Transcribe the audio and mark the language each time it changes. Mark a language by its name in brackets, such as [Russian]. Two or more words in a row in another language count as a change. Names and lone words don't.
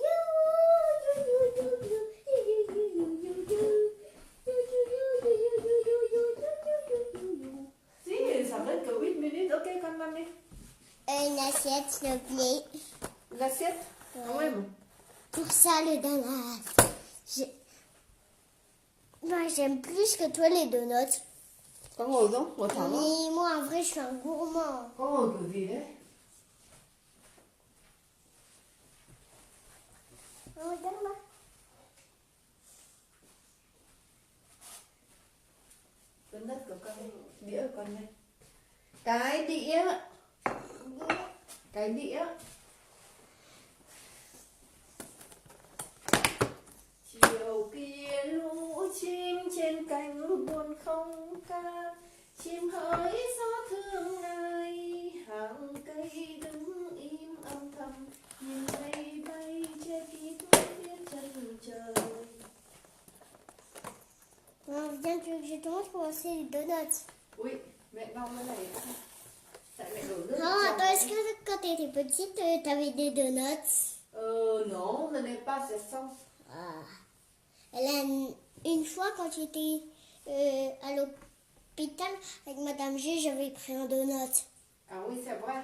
[French] Si, ça va être que 8 minutes. Ok, quand même. Une assiette, s'il te plaît. L'assiette. Ah ouais, bon. Pour ça, le donut. Moi, j'aime plus que toi les donuts. [Vietnamese] Có ngồi không? Ngồi thẳng không? [French] Mais moi, en vrai, je suis un gourmand. [Vietnamese] Có ngồi kiểu gì đấy? [French] Regarde-moi. [Vietnamese] Cái đất của con đĩa của con này. Cái đĩa. Cái đĩa. Chiều kia lũ chim trên cánh buồn không ca, chim hỡi gió thương ai, hàng cây đứng im âm thầm nhìn mây bay che kín phía chân trời. [French] Viens, tu veux que je te montre comment c'est les donuts? Oui, [Vietnamese] mẹ ngon cái này. Tại mẹ đổ nước. [French] Non, attends, est-ce que quand tu étais petite, t'avais des donuts? Non, ce n'est pas c'est ça. Ah. Une fois, quand j'étais à l'hôpital avec Madame G, j'avais pris un donut. Ah oui, c'est vrai.